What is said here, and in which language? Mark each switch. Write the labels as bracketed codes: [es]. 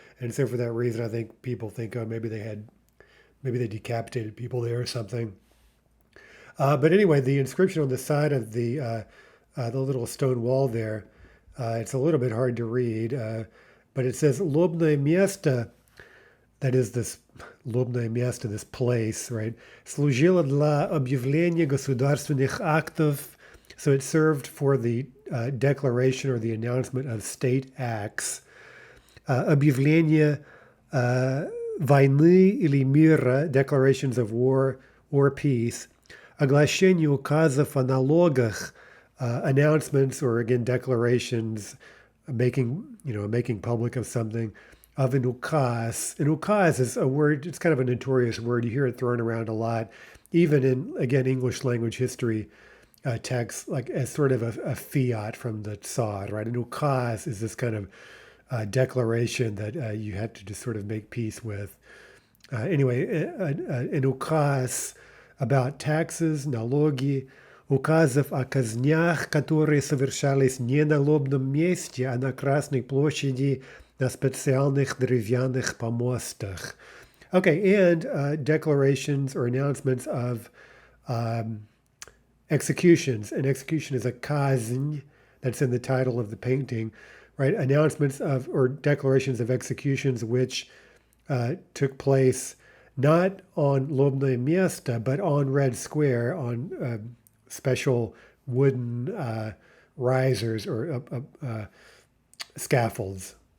[en] And so for that reason, I think people think, oh, maybe they decapitated people there or something. But anyway, the inscription on the side of the little stone wall there. It's a little bit hard to read, but it says Lobное место, that is this Lobное место, this place, right? [ru] Служило для объявления государственных актов. [en] So it served for the declaration or the announcement of state acts. [ru] Объявление войны или мира, [en] declarations of war or peace. [ru] Оглашение указов о налогах, [en] announcements or again declarations, making public of something, of an ukaz. An ukaz is a word, it's kind of a notorious word. You hear it thrown around a lot, even in, again, English language history texts, like as sort of a fiat from the Tsar, right? An ukaz is this kind of declaration that you had to just sort of make peace with. Anyway, an ukaz about taxes, [ru] налоги, указов о казнях, которые совершались не на лобном месте, а на Красной площади на специальных деревянных помостах. [en] Okay, and declarations or announcements of executions. An execution is a казнь, that's in the title of the painting, right? Announcements of or declarations of executions which took place not on Lobное место, but on Red Square, on special wooden risers or scaffolds.